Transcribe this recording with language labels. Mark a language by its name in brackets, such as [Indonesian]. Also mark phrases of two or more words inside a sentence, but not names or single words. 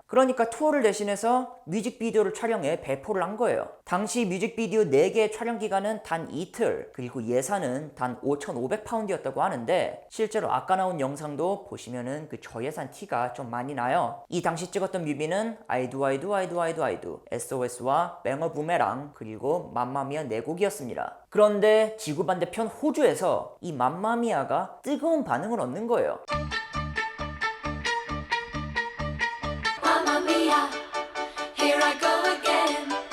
[Korean] 그러니까 투어를 대신해서 뮤직비디오를 촬영해 배포를 한 거예요. 당시 뮤직비디오 4개의 촬영 기간은 단 이틀, 그리고 예산은 단 5,500파운드였다고 하는데, 실제로 아까 나온 영상도 보시면은 그 저예산 티가 좀 많이 나요. 이 당시 찍었던 뮤비는 I do I do I do I do I do, SOS와 뱅어 부메랑, 그리고 맘마미아 4곡이었습니다. 그런데 지구 반대편 호주에서 이 맘마미아가 뜨거운 반응을 얻는 거예요. 맘마미아, [English] here I go again.